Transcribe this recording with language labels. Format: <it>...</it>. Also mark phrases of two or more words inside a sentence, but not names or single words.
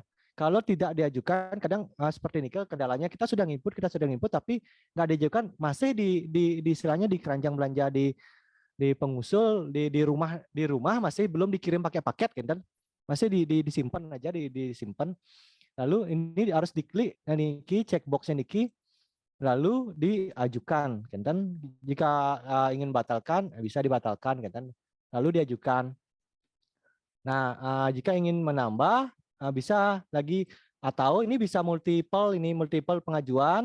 <id>Kalau tidak diajukan, kadang seperti ini kendalanya kita sudah nginput tapi nggak diajukan, masih di istilahnya di keranjang belanja di pengusul di rumah masih belum dikirim pakai paket kan, masih disimpan aja disimpan. Lalu ini harus diklik niki checkboxnya niki, lalu diajukan kan. Jika ingin batalkan bisa dibatalkan kan, lalu diajukan. Nah, jika ingin menambah bisa lagi, atau ini bisa multiple pengajuan.</id>